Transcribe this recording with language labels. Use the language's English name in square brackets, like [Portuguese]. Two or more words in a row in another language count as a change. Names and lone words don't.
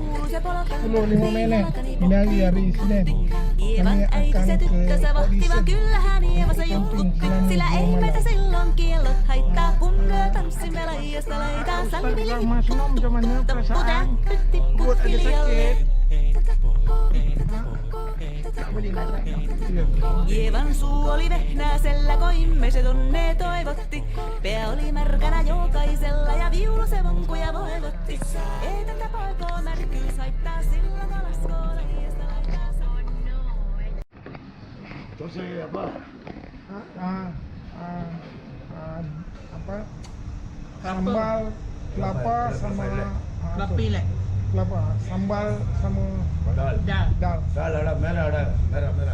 [Malay] 10 menit. Ini hari Senin. Kami akan ke Audition camping selama 2 malam. Mas Nom, macam mana perasaan? Perut ada sakit. [Finnish] Ievan suu oli vehnäisellä, koimme se tonne toivotti. Pää oli märkänä jokaisella ja viulu se vonkuja voivotti. Ei tätä poikoo märkyys haittaa, sillä kalaskoo leijästä laittaa [Malay] Tosai apa? Apa? Sambal kelapa sama Pilek. kelapa, sambal sama Dal. dal. Dal ada merah ada. Merah.